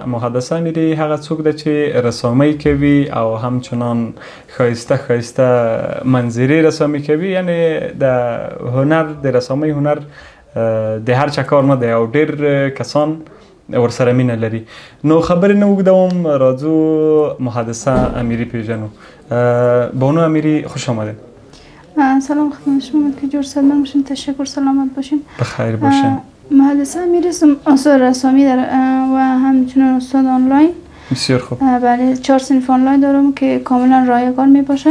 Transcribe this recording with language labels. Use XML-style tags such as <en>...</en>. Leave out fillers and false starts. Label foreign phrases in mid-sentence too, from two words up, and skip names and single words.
<ps>محدثه امیری هغه څوک ده چې رسامي کوي او همچنان خایسته منظری رسامي کوي، یعنی د هنر د رسامي هنر د هر چا کار نه دی او ډیر کسان ورسره مینه لري. نو خبرې نه اوږدوم، راځو محدثه امیری پیژنو.</ps> <fa>بانو امیری خوش آمدید. سلام خدمت شما که جور سلمان باشین، تشکر، سلامت باشین، بخیر باشین. محدثه امیری استاد رسامی و همچنان استاد آنلاین. بسیار خوب. بله 4 صنف آنلاین دارم که کاملا رایگان می باشه.</fa>